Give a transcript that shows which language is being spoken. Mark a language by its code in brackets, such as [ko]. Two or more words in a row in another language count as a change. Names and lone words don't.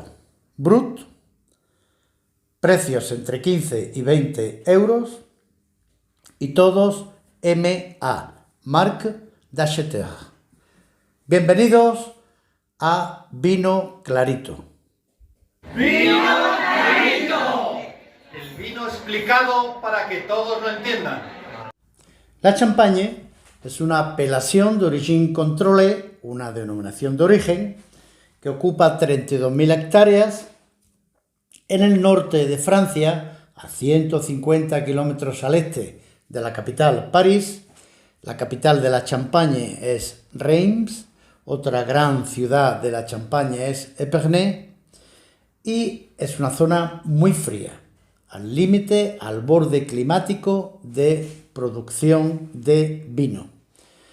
[es] Brut, precios entre 15 y 20 euros y todos MA, [fr] Marque d'Acheteur. [es] Bienvenidos a Vino Clarito. ¡Vino Clarito! El vino explicado para que todos lo entiendan. La champagne es una [fr] Appellation d'Origine Contrôlée, [es] una denominación de origen, que ocupa 32.000 hectáreas en el norte de Francia, a 150 kilómetros al este de la capital, París. La capital de la Champagne es Reims, otra gran ciudad de la Champagne es Épernay, y es una zona muy fría, al límite, al borde climático de producción de vino.